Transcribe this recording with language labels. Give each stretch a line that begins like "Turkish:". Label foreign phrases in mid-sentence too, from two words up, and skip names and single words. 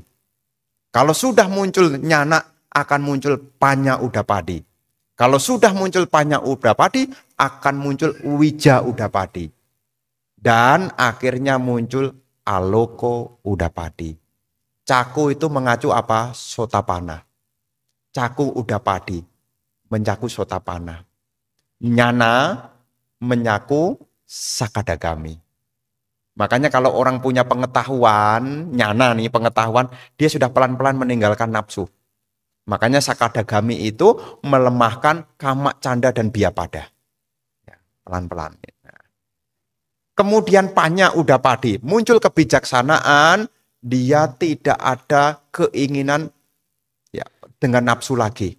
Indonesian: Kalau sudah muncul nyana, akan muncul
Pali: panya udapadi.
Indonesian: Kalau sudah muncul
Pali: panya udapadi,
Indonesian: akan muncul
Pali: wija udapadi.
Indonesian: Dan akhirnya muncul
Pali: aloko udapadi.
Indonesian: Caku itu mengacu apa? Sotapana.
Pali: Caku udapadi.
Indonesian: Mencaku sotapana. Nyana menyaku sakadagami. Makanya kalau orang punya pengetahuan, nyana nih pengetahuan, dia sudah pelan-pelan meninggalkan nafsu. Makanya sakadagami itu melemahkan kamak, canda, dan biapada. Ya, pelan-pelan. Kemudian
Pali: panya udapadi.
Indonesian: Muncul kebijaksanaan Dia tidak ada keinginan ya dengan nafsu lagi.